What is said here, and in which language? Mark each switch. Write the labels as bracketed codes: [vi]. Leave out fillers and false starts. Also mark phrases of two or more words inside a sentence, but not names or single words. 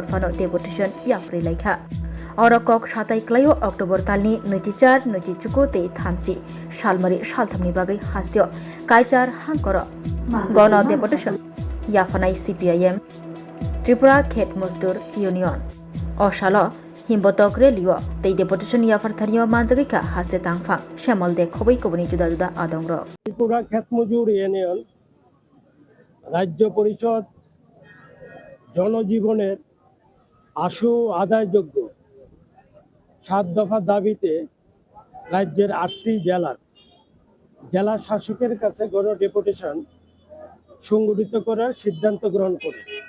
[trp] phano devotation yafri laikha Orokok satai klayo October talni necicar necicuku te thamci salmari salthamni bagai hastio kaicar hangkoro gono deputation yafanai CPIM Tripura Khet Mozdur Union Osalo himbotok relio tei deputation yafarthario manjagika haste tangphang shamol de khobei koboni juda juda adongro [bn] Tripura Khet Mozdur Union রাজ্য পরিষদ জনজীবনের আশু আদায়যোগ্য ৭ দফা দাবিতে রাজ্যের ৮টি জেলা শাসকের কাছে গণ ডেপুটেশন সংগঠিত করার সিদ্ধান্ত গ্রহণ করে